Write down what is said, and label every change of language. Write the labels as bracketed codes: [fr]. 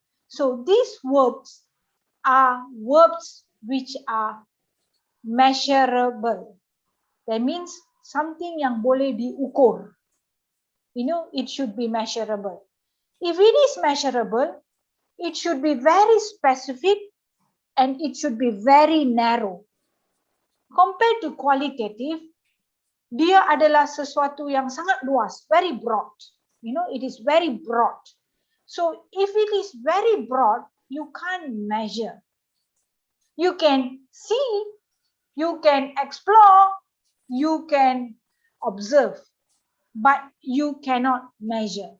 [en] So these verbs are verbs which are measurable. That means something [ms] yang boleh diukur. [en] You know, it should be measurable. If it is measurable, it should be very specific and it should be very narrow. Compared to qualitative, [ms] dia adalah sesuatu yang sangat luas, [en] very broad. You know, it is very broad. So if it is very broad, you can't measure. You can see, you can explore, you can observe, but you cannot measure.